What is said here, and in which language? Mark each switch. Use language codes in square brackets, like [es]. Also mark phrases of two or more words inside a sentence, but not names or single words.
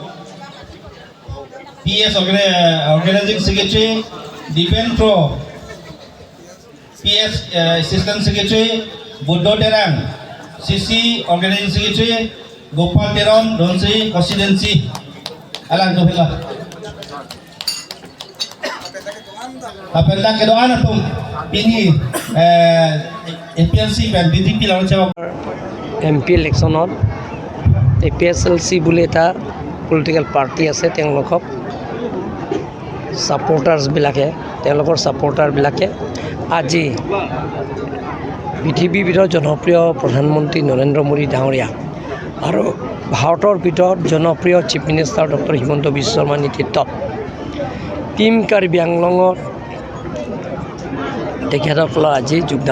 [mjw] PS [en] Organizing Secretary [mjw] Dipen Pro PS [en] Assistant Secretary [mjw] Buddho Terang CC [en] Organizing Secretary [mjw] Gopal Teron Donsri Constituency alang tu bila apela ke doa na tum ini APLC ban BJP lawan jawab [as] MP ইলেকশ্যনত APSLC বুলি এটা [en] political party [as] আছে তেওঁলোকক তেওঁলোকৰ ছাপোৰ্টাৰবিলাকে আজি পৃথিৱীৰ ভিতৰত জনপ্ৰিয় প্ৰধানমন্ত্ৰী নৰেন্দ্ৰ মোদী ডাঙৰীয়া আৰু ভাৰতৰ ভিতৰত জনপ্ৰিয় [en] chief minister [as] ডক্টৰ হিমন্ত বিশ্ব শৰ্মাৰ নেতৃত্বত টিম কাৰ্বি আংলঙত তেখেতসকলৰ আজি যোগদান